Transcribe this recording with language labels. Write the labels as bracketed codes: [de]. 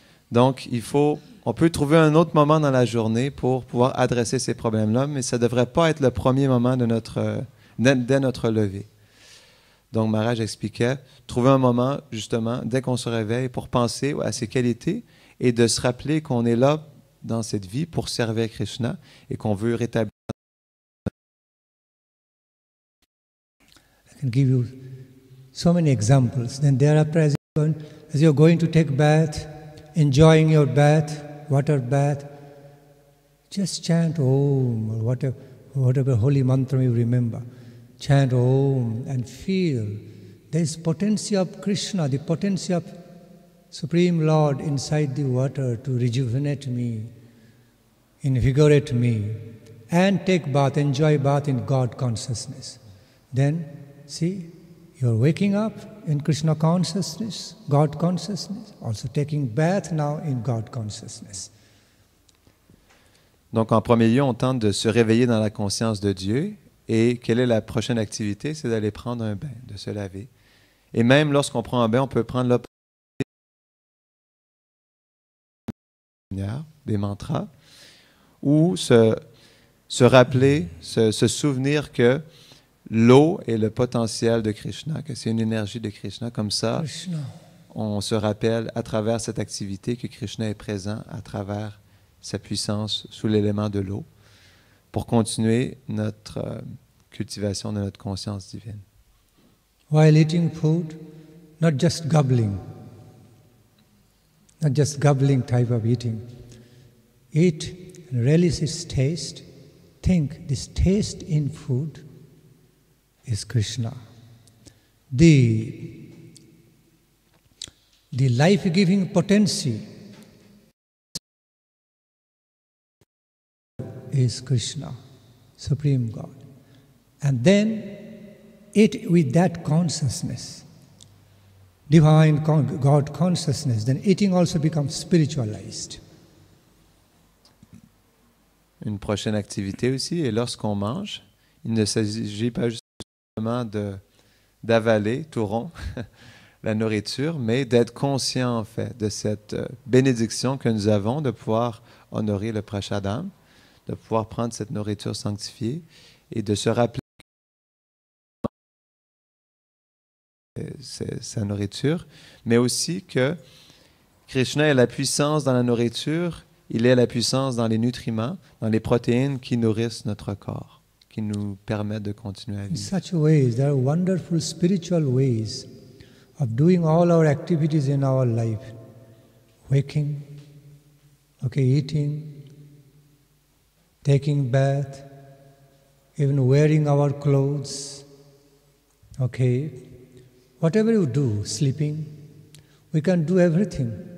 [fr] Donc, on peut trouver un autre moment dans la journée pour pouvoir adresser ces problèmes-là, mais ça ne devrait pas être le premier moment dès notre lever. Donc, Maharaj expliquait, trouver un moment, justement, dès qu'on se réveille, pour penser à ses qualités et de se rappeler qu'on est là dans cette vie pour servir Krishna et qu'on veut rétablir. [en] I can give you so many examples. Then thereafter, as you're going to take bath, enjoying your bath, water bath, just chant Om, or whatever holy mantra you remember. Chant Om and feel there is potency of Krishna, the potency of Supreme Lord inside the water to rejuvenate me, invigorate me, and take bath, enjoy bath in God consciousness. Then, see, you're waking up in Krishna consciousness, God consciousness, also taking bath now in God consciousness. [fr] Donc, en premier lieu, on tente de se réveiller dans la conscience de Dieu. Et quelle est la prochaine activité? C'est d'aller prendre un bain, de se laver. Et même lorsqu'on prend un bain, on peut prendre l'opportunité des mantras, ou se rappeler, se souvenir que l'eau est le potentiel de Krishna, que c'est une énergie de Krishna. Comme ça, Krishna. On se rappelle à travers cette activité que Krishna est présent à travers sa puissance sous l'élément de l'eau, pour continuer notre cultivation de notre conscience divine. [en] While eating food, not just gobbling type of eating. Eat and relish its taste. Think this taste in food is Krishna. The life-giving potency is Krishna, Supreme God. And then eat with that consciousness, divine God consciousness, then eating also becomes spiritualized. [fr] Une prochaine activité aussi, et lorsqu'on mange, il ne s'agit pas justement d'avaler tout rond la nourriture, mais d'être conscient en fait de cette bénédiction que nous avons de pouvoir honorer le prashadam, de pouvoir prendre cette nourriture sanctifiée et de se rappeler sa nourriture, mais aussi que Krishna est la puissance dans la nourriture, il est la puissance dans les nutriments, dans les protéines qui nourrissent notre corps, qui nous permettent de continuer à vivre. [en] In such ways, there are wonderful spiritual ways of doing all our activities in our life. Waking, eating, taking bath, even wearing our clothes, whatever you do, sleeping, we can do everything.